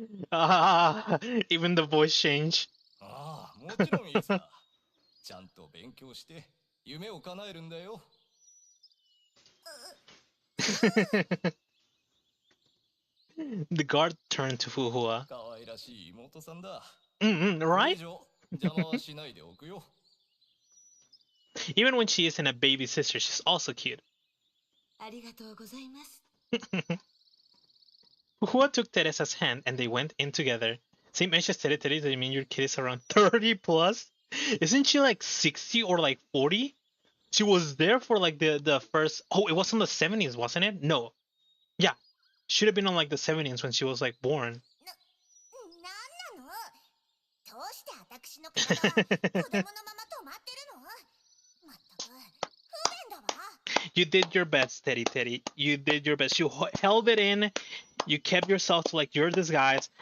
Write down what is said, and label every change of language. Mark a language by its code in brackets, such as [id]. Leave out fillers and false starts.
[en] Ah, even the voice change. [ja] ああ、もちろんいいさ。ちゃんと勉強して夢を叶えるんだよ。 [en] The guard turned to Fuhua. [ja] 可愛らしい妹さんだ。 Mm-hmm, これ以 [en] right? [ja] 上邪魔はしないでおくよ。 [en] Even when she isn't a baby sister, she's also cute. [ja] ありがとうございます。 [en] Fuhua took Teresa's hand and they went in together. Same age as Tere Tere, does it mean your kid is around 30 plus? Isn't she like 60 or like 40? She was there for like the first. Oh, it was in the 70s, wasn't it? No. Yeah. Should have been on like the 70s when she was like born. [ja] なんなの？どうして私の体は子供のまま止まってるの？まったく不便だわ。 [en] You did your best, Teddy Teddy. You did your best. You held it in. You kept yourself to like your disguise.